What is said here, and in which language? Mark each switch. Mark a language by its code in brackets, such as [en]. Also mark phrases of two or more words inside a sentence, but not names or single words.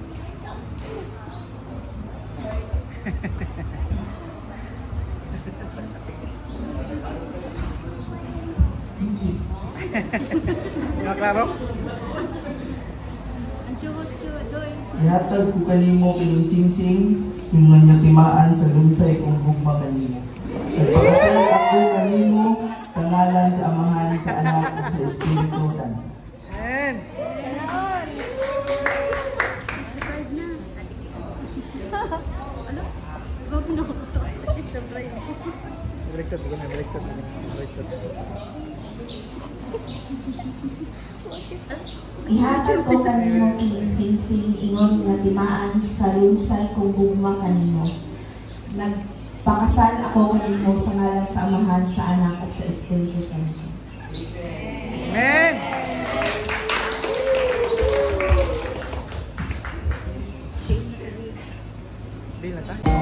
[ceb] Nga klaro? Ang chuhot-chuhot doy. Ihatag ko kanimo kining singsing, ingnon niyo timaan sa lunsay kong gugma kanimo. Nagpakasal ako kanimo sa ngalan sa Amahan, sa Anak, [tl] at sa Espiritu Santo. Amen! Ganon! [en] Is the prize na. [tl] Ano? Wag no. [en] Is the prize. [tl] Baliktad, baliktad. [ceb] Ihatag ko kanimo kining singsing, ingon nga timaan sa lunsay kong gugma kanimo. Nagpakasal ako kanimo sa ngalan sa Amahan, sa Anak, [tl] at sa Espiritu Santo. [ceb] Amen! Bila ta?